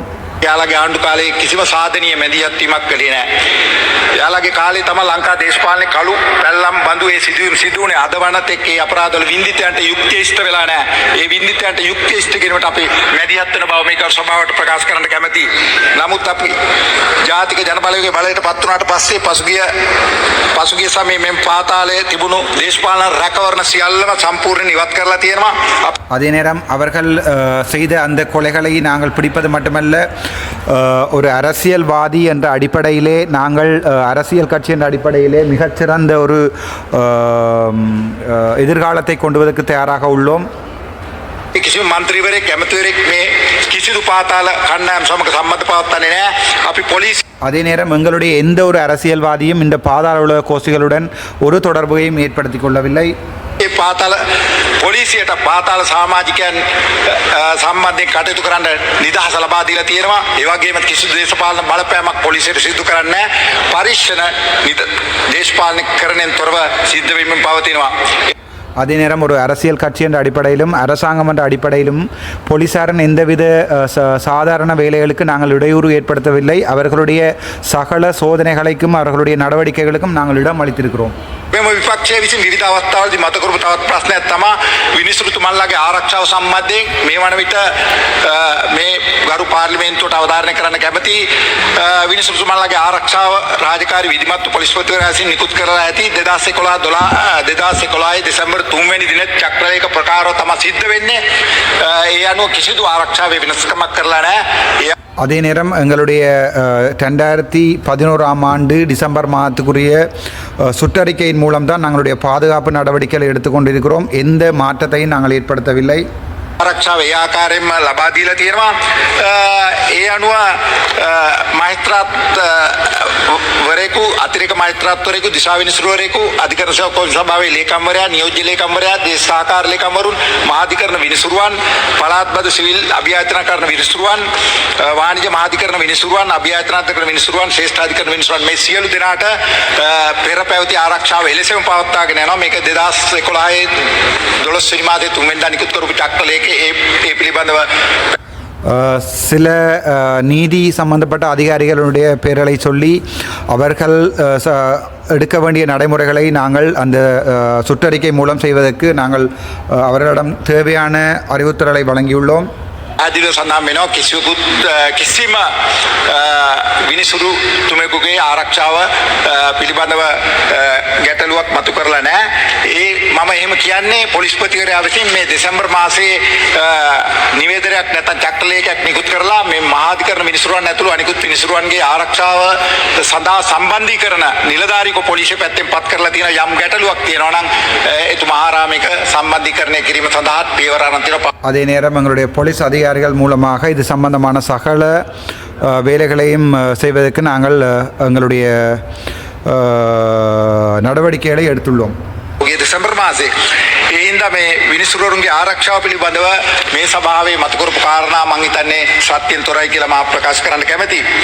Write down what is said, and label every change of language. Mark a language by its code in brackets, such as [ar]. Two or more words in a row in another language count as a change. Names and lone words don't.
[si] යාලගේ ආණ්ඩු කාලේ කිසිම සාධනීය මැදිහත් වීමක් කළේ නැහැ. යාලගේ කාලේ තමයි ලංකා දේශපාලනේ කළු පැල්ලම් බඳු ඒ සිදුවීම් සිදුුනේ අද වනත් එක්ක ඒ අපරාධවල වින්දිතයන්ට යුක්තිය ඉෂ්ට වෙලා නැහැ. ඒ වින්දිතයන්ට යුක්තිය ඉෂ්ට කිරීමට අපි මැදිහත් වෙන බව මේක සභාවට ප්‍රකාශ කරන්න කැමැතියි. නමුත් අපි ජාතික ජනබලවේගයේ බලයට පත් වුණාට පස්සේ පසුගිය සමයේ මෙම් පාතාලයේ තිබුණු දේශපාලන රැකවරණ සියල්ලම සම්පූර්ණයෙන් ඉවත් කරලා තියෙනවා. [ta] அதே நேரம் அவர்கள் செய்த அந்த கொலைகளை நாங்கள் பிடிப்பது மட்டுமல்ல, ஒரு அரசியல்வாதி என்ற அடிப்படையிலே நாங்கள் அரசியல் கட்சி என்ற அடிப்படையிலே மிகச்சிறந்த ஒரு எதிர்காலத்தை கொண்டுவதற்கு தயாராக உள்ளோம். [si] කිසිම මන්ත්‍රීවරයෙක් ඇමතිවරයෙක් මේ කිසිදු පාතාල කණ්ඩායම් සමග සම්බන්ධ පවත්වන්නේ නැහැ. අපි පොලිස් [ta] அதே நேரம் எங்களுடைய எந்த ஒரு அரசியல்வாதியும் இந்த பாதாள உலக கோஷ்டிகளுடன் ஒரு தொடர்பையும் ஏற்படுத்திக் கொள்ளவில்லை. [si] ඒ පාතාල පොලිසියට පාතාල සමාජිකයන් සම්බන්ධයෙන් කටයුතු කරන්න නිදහස ලබා දීලා තියෙනවා. ඒ වගේම කිසිදු දේශපාලන බලපෑමක් පොලිසියට සිදු කරන්නේ නැහැ. පරීක්ෂණ දේශපාලනීකරණයෙන් තොරව සිද්ධ වෙමින් පවතිනවා. [ta] அதே நேரம் ஒரு அரசியல் கட்சி என்ற அடிப்படையிலும் அரசாங்கம் என்ற அடிப்படையிலும் போலீசாரின் எந்தவித சாதாரண வேலைகளுக்கு நாங்கள் இடையூறு ஏற்படுத்தவில்லை. அவர்களுடைய சகல சோதனைகளுக்கும் அவர்களுடைய நடவடிக்கைகளுக்கும் நாங்கள் இடம் அளித்திருக்கிறோம். [si] මෙම විපක්ෂය විසින් විවිධ අවස්ථාවලදී මත කරපු තවත් ප්‍රශ්නයක් තමයි විනිසුරුතුමන්ලාගේ ආරක්ෂාව සම්බන්ධයෙන් මේ වන විට මේ ගරු පාර්ලිමේන්තුවට අවධාරණය කරන්න කැමති විනිසුරුතුමන්ලාගේ ආරක්ෂාව රාජකාරී විධිමත්ව පොලිස්පතිවරයා විසින් නිකුත් කරලා ඇති 2011 දෙසැම්බර් 3 වෙනි දින චක්‍රලේඛ ප්‍රකාරව තමයි සිද්ධ වෙන්නේ. ඒ අනුව කිසිදු ආරක්ෂාවේ වෙනස්කමක් කරලා නැහැ. [ta] அதே நேரம் எங்களுடைய 2011ஆம் ஆண்டு டிசம்பர் மாதத்துக்குரிய சுற்றறிக்கையின் மூலம்தான் நாங்களுடைய பாதுகாப்பு நடவடிக்கைகளை எடுத்துக்கொண்டிருக்கிறோம். எந்த மாற்றத்தையும் நாங்கள் ஏற்படுத்தவில்லை. [si] ආරක්ෂාව ඒ ආකාරයෙන්ම ලබා දීලා තියෙනවා. ඒ අනුව මහේස්ත්‍රාත් වරේකු අතිරේක මහේස්ත්‍රාත්වරයෙකු දිසා විනිසුරුවරයෙකු අධිකරණ සභාවේ ලේකම්වරයා නියෝජ්‍ය ලේකම්වරයා දේශ සහකාර ලේකම්වරුන් මහාධිකරණ විනිසුරුවන් පළාත්බද සිවිල් අභියාචනාකරණ විනිසුරුවන් වාණිජ්‍ය මහාධිකරණ විනිසුරුවන් අභියාචනාකරණ විනිසුරුවන් ශ්‍රේෂ්ඨාධිකරණ විනිසුරුවන් මේ සියලු දෙනාට පෙර පැවති ආරක්ෂාව එලෙසම පවත්වාගෙන යනවා. මේක 2011 12 වෙනි මාසයේ 3 වෙනිදා නිකුත් කරපු චක්‍රලේඛ ඒ පිළිබඳව [ta] சில நீதி சம்பந்தப்பட்ட அதிகாரிகளுடைய பெயர்களை சொல்லி அவர்கள் எடுக்க வேண்டிய நடைமுறைகளை நாங்கள் அந்த சுற்றறிக்கை மூலம் செய்வதற்கு நாங்கள் அவர்களிடம் தேவையான அறிவுறுத்தல்களை வழங்கியுள்ளோம். [si] ආදිව සඳහන් වෙනවා කිසිම විනිසුරු තුමෙකුගේ ආරක්ෂාව පිළිබඳව ගැටලුවක් මතු කරලා නැහැ. මම එහෙම කියන්නේ පොලිස්පතිවරයා විසින් මේ දෙසැම්බර් මාසයේ නිවේදනයක් නැත්නම් චක්‍රලේඛයක් නිකුත් කරලා මේ මහාධිකරණ විනිසුරුවන් ඇතුළු අනිකුත් විනිසුරුවන්ගේ ආරක්ෂාව සඳහා සම්බන්ධීකරණ නිලධාරීකෝ පොලිසිය පැත්තෙන් පත් කරලා තියෙන යම් ගැටලුවක් තියෙනවා නම් එතුමා ආරාමික සම්බන්ධීකරණය කිරීම සඳහා පියවර අරන් තියෙනවා. [ta] அதே நேரம் எங்களுடைய போலீஸ் அதிகாரிகள் மூலமாக இது சம்பந்தமான சகல வேலைகளையும் செய்வதற்கு நாங்கள் எங்களுடைய நடவடிக்கைகளை எடுத்துள்ளோம். [si] දෙසැම්බර් මාසයේ ඒ හින්දා මේ විනිසුරුවරුන්ගේ ආරක්ෂාව පිළිබඳව මේ සභාවේ මතු කරපු කාරණා මම හිතන්නේ සත්‍යෙන් තොරයි කියලා මම ප්‍රකාශ කරන්න කැමැතියි.